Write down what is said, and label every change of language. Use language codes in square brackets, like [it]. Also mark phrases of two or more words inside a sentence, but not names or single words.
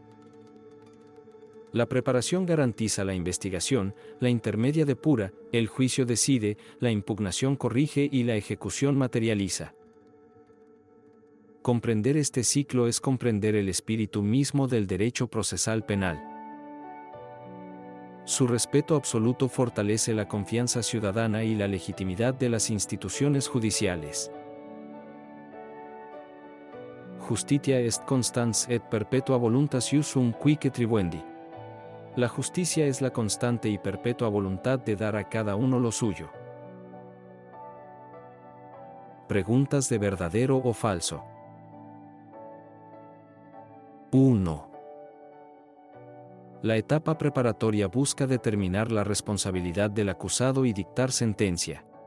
[es] La preparación garantiza la investigación, la intermedia depura, el juicio decide, la impugnación corrige y la ejecución materializa. Comprender este ciclo es comprender el espíritu mismo del derecho procesal penal. Su respeto absoluto fortalece la confianza ciudadana y la legitimidad de las instituciones judiciales. [la] Justitia est constans et perpetua voluntas iusum quique tribuendi. [es] La justicia es la constante y perpetua voluntad de dar a cada uno lo suyo. Preguntas de verdadero o falso. 1. La etapa preparatoria busca determinar la responsabilidad del acusado y dictar sentencia.